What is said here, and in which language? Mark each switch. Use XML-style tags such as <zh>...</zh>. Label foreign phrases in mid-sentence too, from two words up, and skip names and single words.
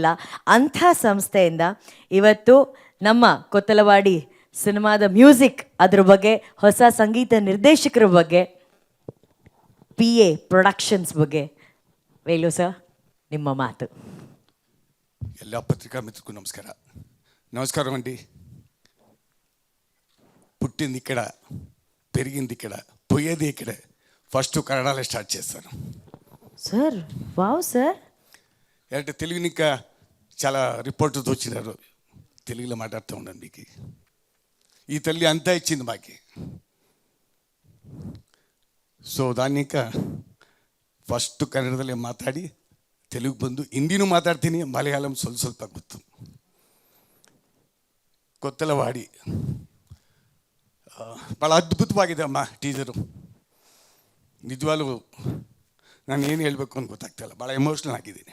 <kn>ಅಂಥ ಸಂಸ್ಥೆಯಿಂದ ಇವತ್ತು ನಮ್ಮ ಕೊತ್ತಲವಾಡಿ ಸಿನಿಮಾದ ಮ್ಯೂಸಿಕ್, ಅದ್ರ ಬಗ್ಗೆ, ಹೊಸ ಸಂಗೀತ ನಿರ್ದೇಶಕರ ಬಗ್ಗೆ, PA ಪ್ರೊಡಕ್ಷನ್ಸ್ ಬಗ್ಗೆ, ವೇಲು ಸರ್ ನಿಮ್ಮ ಮಾತು. ಎಲ್ಲ ಪತ್ರಿಕಾ ಮಿತ್ರಕ್ಕೂ ನಮಸ್ಕಾರ.</kn> <te>నమస్కారం పుట్టింది ఇక్కడ, పెరిగింది ఇక్కడ, పోయేది ఇక్కడ. ఫస్ట్ కన్నడలో స్టార్ట్ చేస్తాను సార్. వావ్ సార్. అంటే తెలుగుని ఇంకా చాలా రిపోర్టర్స్ వచ్చినారు, తెలుగులో మాట్లాడుతూ ఉన్నాను. మీకు ఈ తల్లి అంతా ఇచ్చింది మాకి.</te> <kn>ಸೊ</kn> <te>దాన్ని ఇంకా</te> <kn>ಫಸ್ಟ್ ಕನ್ನಡದಲ್ಲೇ ಮಾತಾಡಿ ತೆಲುಗು ಬಂದು ಹಿಂದಿನೂ ಮಾತಾಡ್ತೀನಿ, ಮಲಯಾಳಂ ಸ್ವಲ್ಪ ಗೊತ್ತು. ಕೊತ್ತಲವಾಡಿ ಭಾಳ ಅದ್ಭುತವಾಗಿದೆ ಅಮ್ಮ ಟೀಸರು. ನಿಜವಾಗ್ಲೂ ನಾನು ಏನು ಹೇಳಬೇಕು ಅಂತ ಗೊತ್ತಾಗ್ತಾಯಿಲ್ಲ, ಭಾಳ ಎಮೋಷ್ನಲ್ ಆಗಿದ್ದೀನಿ.</kn>